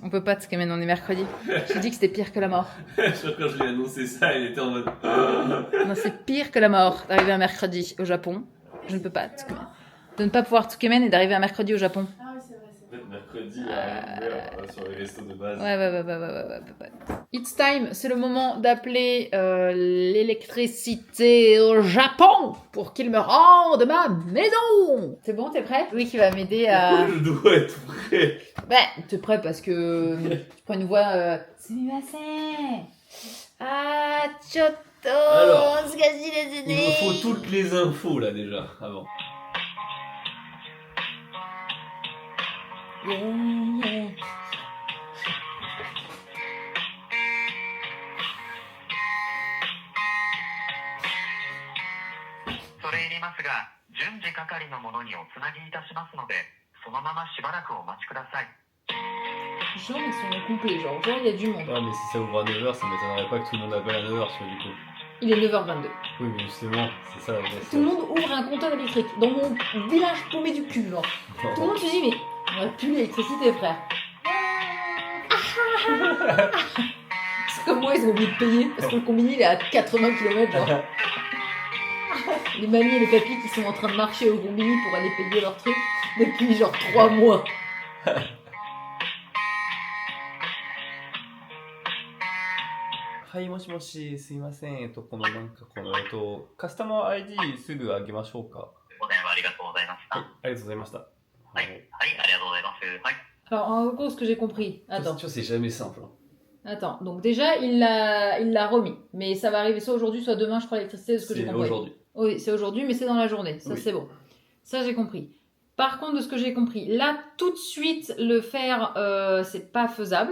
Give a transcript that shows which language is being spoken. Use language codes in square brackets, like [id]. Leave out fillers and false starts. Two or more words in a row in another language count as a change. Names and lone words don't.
[fr] On peut pas te scammer, on est mercredi. J'ai dit que c'était pire que la mort. Je crois que quand je lui ai annoncé ça, il était en mode. Non, c'est pire que la mort d'arriver un mercredi au Japon. Je ne peux pas te scammer. De ne pas pouvoir Tsukemen et d'arriver un mercredi au Japon. Ah oui, c'est vrai, c'est vrai. Mercredi, sur les restos de base. Ouais. [en] It's time, [fr] c'est le moment d'appeler l'électricité au Japon pour qu'il me rende ma maison. C'est bon, t'es prêt? Oui, qui va m'aider à... Je dois être prêt. Ben, t'es prêt parce que tu prends une voix... [ja] すみません。あ、ちょっと. [fr] Alors, ce que je dis les Il me faut toutes les infos là déjà, avant. idées. [ja] 恐れ入りますが、順次係の者におつなぎいたしますので、そのまましばらくお待ちください。 [fr] Genre, ils sont complets, genre il y a du monde. Ouais, mais si ça ouvre à 9h, ça m'étonnerait pas que tout le monde appelle à 9h, tu vois, du coup. Il est 9h22. Oui, mais justement, c'est ça la Tout le monde ouvre un compteur électrique dans mon village paumé du cul, genre. Tout le monde se dit, mais On a plus l'électricité, frère. C'est comme moi, ils ont oublié de payer parce que le combini il est à 80 km. Genre. Les mamies et les papis qui sont en train de marcher au combini pour aller payer leur truc depuis genre 3 mois. [ja] はい、もしもし、すいません。このなんかこの、カスタマー ID すぐあげましょうか。お電話ありがとうございました。はい、ありがとうございました。はい、はい、ありがとうございます。はい。 [fr] Alors, en gros, ce que j'ai compris. Attends. Tu vois, c'est jamais simple. Attends. Donc, déjà, il l'a remis. Mais ça va arriver soit aujourd'hui, soit demain, je crois, l'électricité, de ce que j'ai C'est compris. aujourd'hui. Oui, c'est aujourd'hui, mais c'est dans la journée. Ça, Oui. c'est bon. Ça, j'ai compris. Par contre, de ce que j'ai compris, là, tout de suite, le faire, c'est pas faisable.